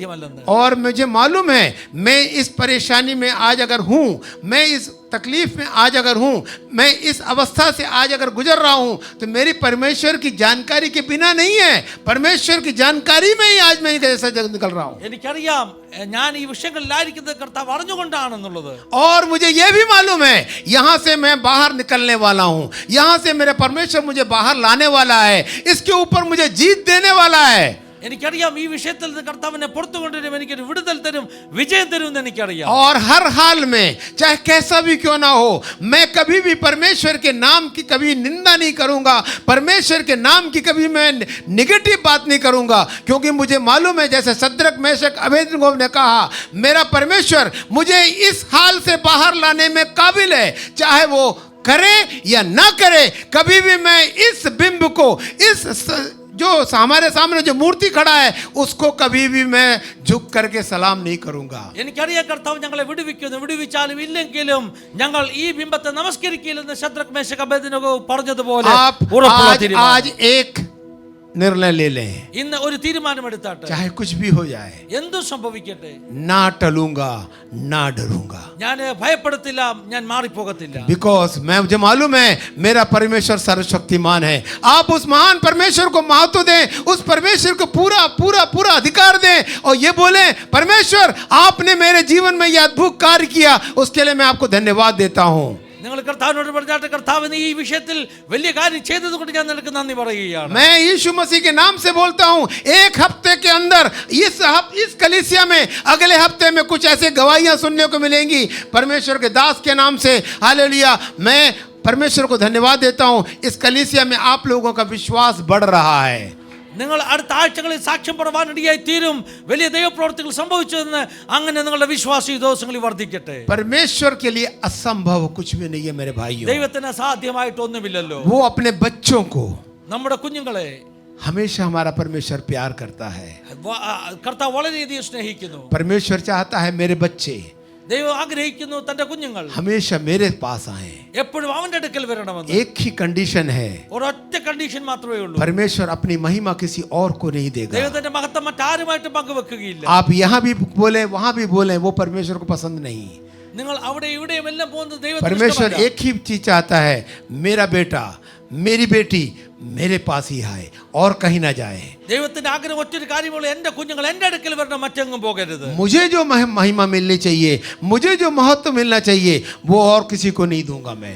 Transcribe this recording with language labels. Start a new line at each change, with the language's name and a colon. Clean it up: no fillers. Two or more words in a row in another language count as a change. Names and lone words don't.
Hindi: और मुझे मालूम है मैं इस परेशानी में आज अगर हूँ, मैं इस तकलीफ में आज अगर हूं, मैं इस अवस्था से आज अगर गुजर रहा हूं, तो मेरी परमेश्वर की जानकारी के बिना नहीं है। परमेश्वर की जानकारी में ही आज मैं कैसा जग निकल रहा हूं।
Malayalam: എനിക്കറിയാം ഞാൻ ഈ വിഷയങ്ങളിലായിരിക്കുന്നത് കർത്താവ് അറിഞ്ഞുകൊണ്ടാണെന്നുള്ളത്.
Hindi: और मुझे यह भी मालूम है यहां से मैं बाहर निकलने वाला हूं, यहां से मेरे परमेश्वर मुझे बाहर लाने वाला है, इसके ऊपर मुझे जीत देने वाला है।
Malayalam: എനിക്കറിയാം ഈ വിഷയത്തിൽ നിന്ന് കർത്താവ് എന്നെ പുറത്തു കൊണ്ടുവരും, എനിക്കൊരു വിടുതൽ തരും, വിജയം തരും എന്ന് എനിക്കറിയാം.
Hindi: और हर हाल में चाहे कैसा भी क्यों ना हो, मैं कभी भी परमेश्वर के नाम की कभी निंदा नहीं करूंगा, परमेश्वर के नाम की कभी मैं निगेटिव बात नहीं करूंगा, क्योंकि मुझे मालूम है जैसे सद्रक मेशक अबेदनगो ने कहा, मेरा परमेश्वर मुझे इस हाल से बाहर लाने में काबिल है, चाहे वो करे या ना करे। कभी भी मैं इस बिंब को, इस जो हमारे सामने जो मूर्ति खड़ा है, उसको कभी भी मैं झुक करके सलाम नहीं करूंगा।
Malayalam: എനിക്കറിയാം കർത്താവ് ഞങ്ങളെ വിടുവിക്കുന്നു, വിടുവിച്ചാലും ഇല്ലെങ്കിലും ഞങ്ങൾ ഈ ബിംബത്തെ നമസ്കരിക്കില്ലെന്ന് ശദ്രക് മേശക് അബേദ്നെഗോ പറഞ്ഞതുപോലെ
Hindi: आप
Malayalam: ഉറപ്പുള്ള
Hindi: आज
Malayalam: തീരുമാനം.
Hindi: एक निर्णय ले लें,
Malayalam: ഇന്ന് ഒരു തീരുമാനമെടുത്താട്ടെ.
Hindi: चाहे कुछ भी हो जाए,
Malayalam: എന്തു സംഭവിക്കട്ടെ,
Hindi: ना टलूंगा ना डरूंगा,
Malayalam: ഞാൻ ഭയപ്പെടത്തില്ല, ഞാൻ മാറിപ്പോകത്തില്ല.
Hindi: बिकॉज मैं मुझे मालूम है मेरा परमेश्वर सर्वशक्तिमान है। आप उस महान परमेश्वर को महत्व दें, उस परमेश्वर को पूरा पूरा पूरा अधिकार दें और ये बोलें, परमेश्वर आपने मेरे जीवन में यह अद्भुत कार्य किया, उसके लिए मैं आपको धन्यवाद देता हूं।
Malayalam: നിങ്ങൾ കർത്താവിനോട് പറഞ്ഞാട്ടെ, കർത്താവ് നീ ഈ വിഷയത്തിൽ വലിയ കാര്യം ചെയ്തതുകൊണ്ട് ഞാൻ നിനക്ക് നന്ദി പറയുകയാണ്.
Hindi: मैं यीशु मसीह के नाम से बोलता हूं, एक हफ्ते के अंदर इस कलीसिया में अगले हफ्ते में कुछ ऐसे गवाहियां सुनने को मिलेंगी परमेश्वर के दास के नाम से। हालेलुया। मैं परमेश्वर को धन्यवाद देता हूं, इस कलीसिया में आप लोगों का विश्वास बढ़ रहा है।
Malayalam: നിങ്ങൾ അടുത്ത ആഴ്ചകളിൽ സാക്ഷ്യം പറയാനിടയായി തീരും, വലിയ ദൈവപ്രവൃത്തികൾ സംഭവിച്ചതെന്ന്. അങ്ങനെ നിങ്ങളുടെ വിശ്വാസം ഈ ദിവസങ്ങളിൽ വർദ്ധിക്കട്ടെ.
Hindi: परमेश्वर के लिए असंभव कुछ भी नहीं है मेरे भाइयों।
Malayalam: ദൈവത്തിന് അസാധ്യമായിട്ടൊന്നുമില്ലല്ലോ.
Hindi: वो अपने बच्चों को
Malayalam: നമ്മുടെ കുഞ്ഞുങ്ങളെ
Hindi: हमेशा हमारा परमेश्वर प्यार करता है।
Malayalam: കർത്താവ് വളരെയധികം സ്നേഹിക്കുന്നു.
Hindi: परमेश्वर चाहता है मेरे बच्चे
Malayalam: ദൈവം ആഗ്രഹിക്കുന്നു തന്റെ കുഞ്ഞുങ്ങൾ
Hindi: हमेशा मेरे पास आए।
Malayalam: എപ്പോഴും അവന്റെ അടുക്കൽ വരണമെന്ന്.
Hindi: एक ही कंडीशन है,
Malayalam: ഒരൊറ്റ കണ്ടീഷൻ മാത്രമേ ഉള്ളൂ.
Hindi: परमेश्वर अपनी महिमा किसी और को नहीं देगा।
Malayalam: ദൈവത്തിന്റെ മഹത്വം മറ്റാരുമായിട്ടും പങ്കുവെക്കുകയില്ല.
Hindi: आप यहाँ भी बोले वहां भी बोले, वो परमेश्वर को पसंद नहीं।
Malayalam: നിങ്ങൾ അവിടെ ഇവിടെയും എല്ലാം പോകുന്നത് ദൈവത്തിന്
Hindi: परमेश्वर
Malayalam: ഇഷ്ടമല്ല.
Hindi: एक ही चीज चाहता है, मेरा बेटा मेरी बेटी मेरे पास ही आए और कहीं ना जाए।
Malayalam: ദൈവത്തിന്റെ ആഗ്രഹം ഒറ്റൊരു കാര്യമുള്ളൂ, എന്റെ കുഞ്ഞുങ്ങൾ എന്റെ അടുക്കൽ വരണം, മറ്റെങ്ങും പോകരുത്.
Hindi: मुझे जो महिमा मिलनी चाहिए, मुझे जो महत्व मिलना चाहिए, वो और किसी को नहीं दूंगा मैं।